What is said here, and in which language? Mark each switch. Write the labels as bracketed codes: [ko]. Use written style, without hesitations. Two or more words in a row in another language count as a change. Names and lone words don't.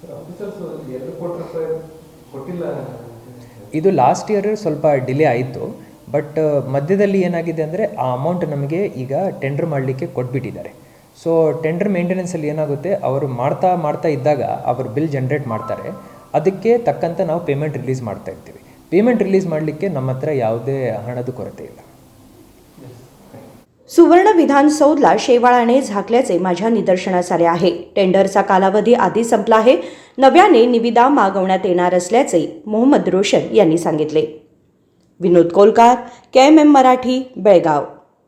[kn] ಇದು [en] last year [kn] ಸ್ವಲ್ಪ ಡಿಲೇ ಆಯಿತು, ಬಟ್ ಮಧ್ಯದಲ್ಲಿ ಏನಾಗಿದೆ ಅಂದರೆ ಆ ಅಮೌಂಟ್ ನಮಗೆ ಈಗ ಟೆಂಡರ್ ಮಾಡಲಿಕ್ಕೆ ಕೊಟ್ಬಿಟ್ಟಿದ್ದಾರೆ. [en] so tender [kn] ಮೇಂಟೆನೆನ್ಸಲ್ಲಿ ಏನಾಗುತ್ತೆ, ಅವರು ಮಾಡ್ತಾ ಇದ್ದಾಗ ಅವರು [en] bill generate [kn] ಮಾಡ್ತಾರೆ. ಅದಕ್ಕೆ ತಕ್ಕಂತೆ ನಾವು [en] payment release [kn] ಮಾಡ್ತಾ ಇರ್ತೀವಿ. [en] payment release [kn] ಮಾಡಲಿಕ್ಕೆ ನಮ್ಮ हत्र ಯಾವುದೇ ಹಣದ ಕೊರತೆ ಇಲ್ಲ. [mr] सुवर्ण विधानसौधला शेवाळाने झाकल्याचे माझ्या निदर्शनास आले आहे. टेंडरचा कालावधी आधी संपला आहे. नव्याने निविदा मागवण्यात येणार असल्याचे मोहम्मद रोशन यांनी सांगितले. विनोद कोलकार, KMM मराठी, बेळगाव.